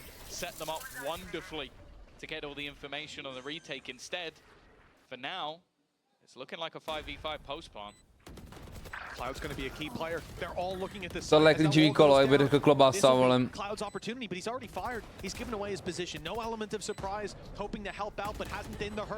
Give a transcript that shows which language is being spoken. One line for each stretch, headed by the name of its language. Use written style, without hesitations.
English: Set them up wonderfully to get all the information on the retake instead. For now, it's looking like a 5v5 post plan. Cloud's going to be a key player. They're all looking at this.
Czech: Tohle je klíčový kolo, jak by řekl klobása, volem.
English: Cloud's opportunity, but he's already fired. He's given away his position. No element of surprise, hoping to help out, but hasn't been the hurt.